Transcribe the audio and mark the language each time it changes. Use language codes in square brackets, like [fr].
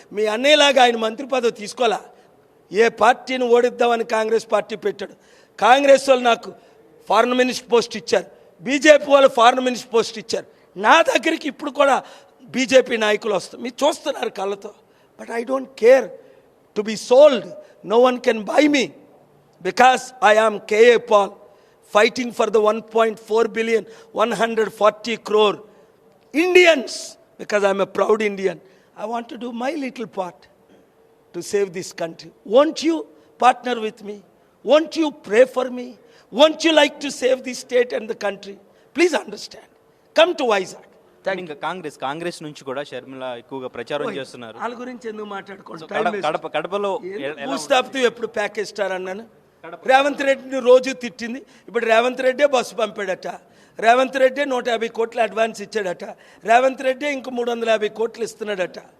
[te] మీ అన్నయ్యలాగా ఆయన మంత్రి పదవి తీసుకోలే. ఏ పార్టీని ఓడిద్దామని కాంగ్రెస్ పార్టీ పెట్టాడు. కాంగ్రెస్ వాళ్ళు నాకు ఫారెన్ మినిస్టర్ పోస్ట్ ఇచ్చారు, బీజేపీ వాళ్ళు ఫారెన్ మినిస్టర్ పోస్ట్ ఇచ్చారు. నా దగ్గరికి ఇప్పుడు కూడా బీజేపీ నాయకులు వస్తారు, మీరు చూస్తున్నారు కళ్ళతో. [en] But I don't care to be sold. No one can buy me because I am KA Paul, fighting for the 1.4 billion, 140 crore Indians, because I'm a proud Indian. I want to do my little part to save this country. Won't you partner with me? Won't you pray for me? Won't you like to save the state and the country? Please understand. Come to Vizag. [te] ఇంకా కాంగ్రెస్ నుంచి కూడా షర్మిల ఎక్కువగా ప్రచారం చేస్తున్నారు. వాళ్ళ గురించి ఎందుకు మాట్లాడుకోండి? కడపలో భూస్థాపితం ఎప్పుడు ప్యాకేజ్ స్టార్ అన్నాను. రేవంత్ రెడ్డిని రోజు తిట్టింది. ఇప్పుడు రేవంత్ రెడ్డే బస్సు పంపాడట, రేవంత్ రెడ్డే 150 కోట్లు అడ్వాన్స్ ఇచ్చాడట, రేవంత్ రెడ్డే ఇంక 350 కోట్లు ఇస్తున్నాడట.